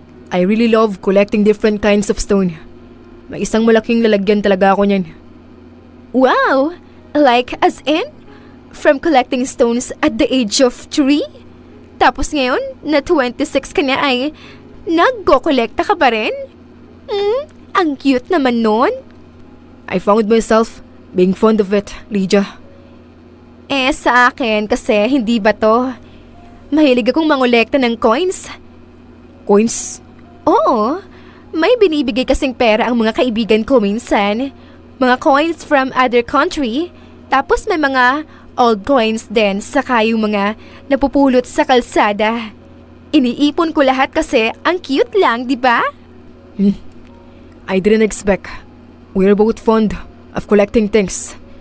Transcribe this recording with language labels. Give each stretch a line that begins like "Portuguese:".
English: I really love collecting different kinds of stone.
Filipino: May isang malaking lalagyan talaga ako niyan.
English: Wow! Like as in? From collecting stones at the age of 3?
Filipino: Tapos ngayon, na 26 ka na ay nagko-kolekta ka pa rin? Ang cute naman nun.
English: I found myself being fond of it, Lydia.
Filipino: Sa akin kasi hindi ba to? Mahilig akong mangolekta ng coins.
English: Coins?
Filipino: Oo, may binibigay kasing pera ang mga kaibigan ko minsan.
English: Mga coins from other country.
Filipino: Tapos may mga old coins din saka yung mga napupulot sa kalsada. Iniipon ko lahat kasi ang cute lang, di ba?
English: I didn't expect. We're both fond of collecting things.